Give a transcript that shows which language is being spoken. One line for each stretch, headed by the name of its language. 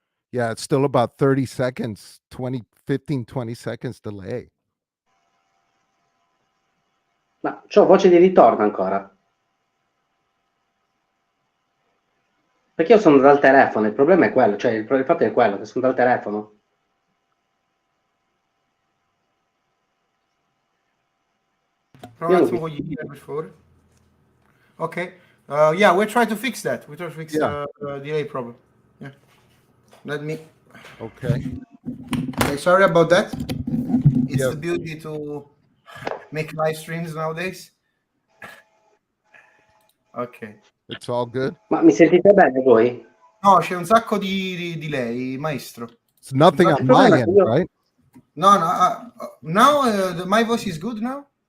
English: Yeah, it's still about 30 seconds, 20 seconds delay.
Italian: Ma c'ho voce di ritorno ancora. Perché io sono dal telefono, il problema è quello, cioè il fatto è quello, che sono dal telefono. Prova un attimo con gli email, per favore. Okay.
English: Yeah, we're trying to fix that. We're trying to fix the delay problem. Yeah. Let me. Okay. Okay, sorry about that. It's the beauty to make live streams nowadays. Ok. It's all good.
Italian: Ma mi sentite bene voi? No, c'è un sacco di delay, maestro.
English: It's nothing on my end, right? No, now my voice is good now.